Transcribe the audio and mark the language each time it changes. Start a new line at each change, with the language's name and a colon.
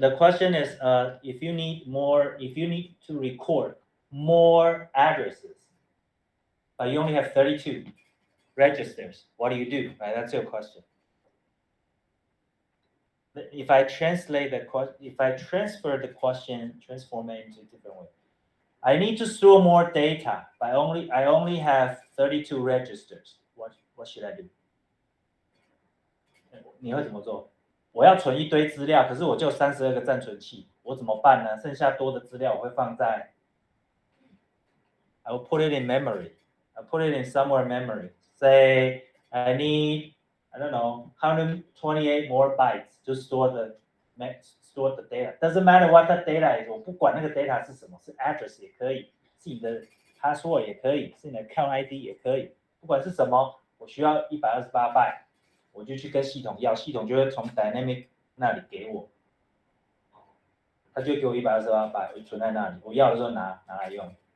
English: The question is, if you need to record more addresses, but you only have 32 registers, what do you do? Right, that's your question. If I transfer the question, transform it into a different way. I need to store more data, but I only have 32 registers. What should I do?
Chinese: 你会怎么做？我要存一堆资料，可是我就32个暂存器，我怎么办呢？剩下多的资料我会放在
English: I will put it in memory. I'll put it in somewhere in memory. Say I need, I don't know, 128 more bytes to store the data. Doesn't matter what the data is.
Chinese: 我不管那个 data 是什么，是 address 也可以，是你的 password 也可以，是你的 account ID 也可以，不管是什么，我需要128 byte，我就去跟系统要，系统就会从 dynamic 那里给我，他就给我128 byte，我就存在那里，我要的时候拿来用。